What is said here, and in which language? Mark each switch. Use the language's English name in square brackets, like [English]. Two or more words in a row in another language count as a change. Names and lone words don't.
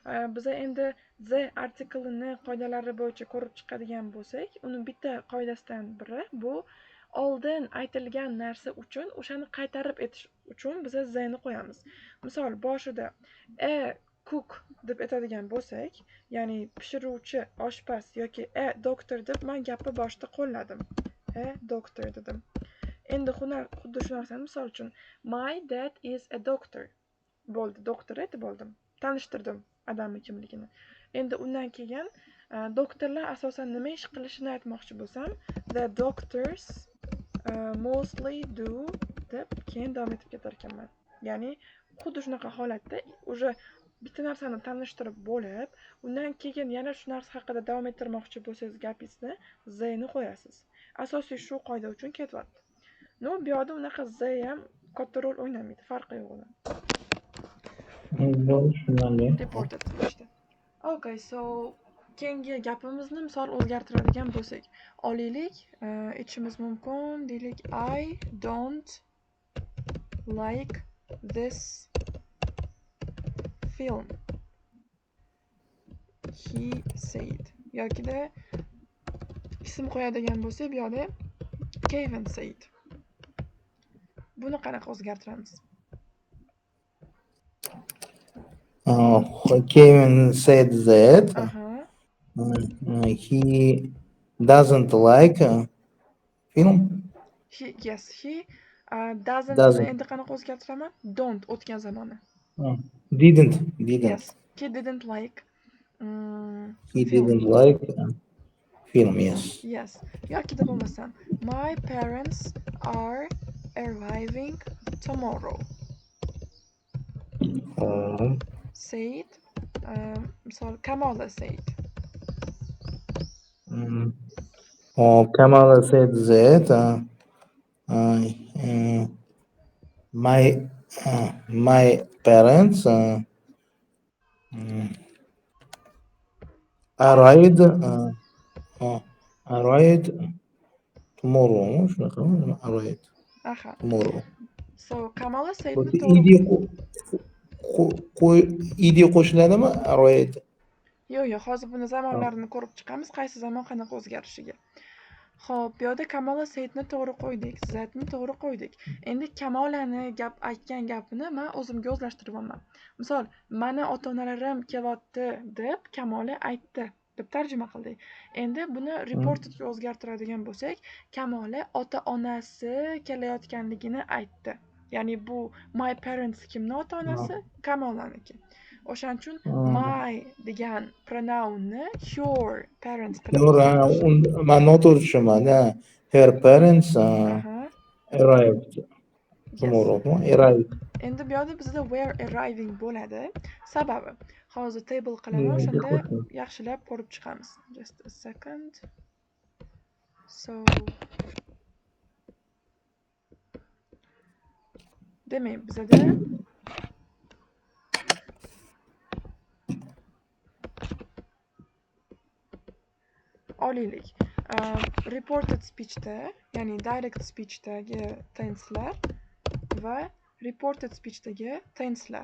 [Uzbek] Biza endi the artiklini qoidalari bo'yicha ko'rib chiqadigan bo'lsak, uni bitta qoidasidan biri bu oldin aytilgan narsa uchun o'shani qaytarib aytish uchun biza theni qo'yamiz. Misol boshida [English] a cook [Uzbek] deb aytadigan bo'lsak, ya'ni pishiruvchi, oshpaz yoki [English] a doctor [Uzbek] deb men gapni boshida qo'lladim. [English] A doctor [Uzbek] dedim. Endi xuddi shu narsani misol uchun [English] my dad is a doctor [Uzbek] bo'ldi. Doktor aytib oldim. Tanishtirdim odamning kimligini. Endi undan keyin doktorlar asosan nima ish qilishini aytmoqchi bo'lsam, [English] the doctors mostly do [Uzbek] deb keyin davom etib ketar ekanman. Ya'ni xuddi shunaqa holatda уже bitta narsani tanishtirib bo'lib, undan keyin yana shu narsa haqida davom ettirmoqchi bo'lsangiz gapingizni theni qo'yasiz. Asosiy shu qoida uchun ketyapti. No, bu yerda unaqa the ham katta rol o'ynamaydi, farqi yo'q uni. Reported işte. Okay, so keyingi gapimizni misol o'zgartiradigan bo'lsak, olaylik, aytishimiz mumkin, deylik [English] I don't like this film. He said. [Uzbek] Yokida ism qo'yadigan bo'lsak, bu yerda Kevin said. Buni qanaqa o'zgartiramiz? [English] Kevin said that he doesn't like film. He doesn't. [Uzbek] Endi qanaqa o'zgartiraman? Don't o'tgan zamoni. [English] Didn't. Yes, he didn't like He didn't like film, yes. Yes. [Uzbek] Yokida bo'lmasam, [English] my parents are arriving tomorrow. Said. [Uzbek] Misol Kamala said. [English] Kamala said that my parents arrived tomorrow. Arrived tomorrow. So Kamala said [Uzbek] id qo'shiladimi? Arrived. Yo'q, hozir buni zamonlarini ko'rib chiqamiz, qaysi zamon qanaqa o'zgarishiga. Xo'p, bu yerda Kamala Saidni to'g'ri qo'ydik, Zatni to'g'ri qo'ydik. Endi Kamolani aytgan gapini men o'zimga o'zlashtirib olaman. Misol, meni ota-onalarim kelyapti deb Kamola aytdi deb tarjima qildik. Endi buni reportedga o'zgartiradigan bo'lsak, Kamola ota-onasi kelayotganligini aytdi. Ya'ni bu [English] my parents [Uzbek] kimning ota-onasi? Kamolaniki. O'shaning uchun my degan pronounni [English] your parents [Uzbek] qilib. Men noto'g'ri tushunman. [English] Her parents arrived tomorrow. Arrived. [Uzbek] Endi bu yerda bizda [English] were arriving [Uzbek] bo'ladi. Sababi hozir table qilaman, shunda yaxshilab ko'rib chiqamiz. [English] Just a second. [Uzbek] So demak, bizda olaylik. [English] Reported speechda, [Uzbek] ya'ni [English] direct speechdagi [Uzbek] tenselar va [English] reported speechdagi [Uzbek] tenselar.